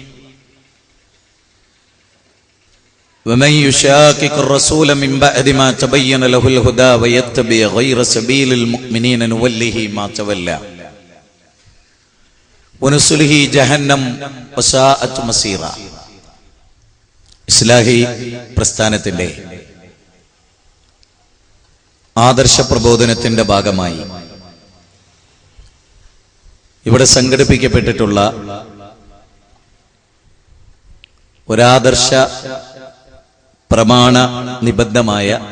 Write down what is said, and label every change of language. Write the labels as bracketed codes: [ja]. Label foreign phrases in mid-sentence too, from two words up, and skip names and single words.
[ar] ومن يشاقق الرسول من بعد ما تبين له الهدى ويتبع غير سبيل المؤمنين نوله ما تولى ونصله جهنم وساءت മസീറ. [ml] ഇസ്ലാഹി പ്രസ്ഥാനത്തിന്റെ ആദർശ പ്രബോധനത്തിന്റെ ഭാഗമായി ഇവിടെ സംഘടിപ്പിക്കപ്പെട്ടിട്ടുള്ള ഒരാദർശ പ്രമാണ നിബദ്ധമായ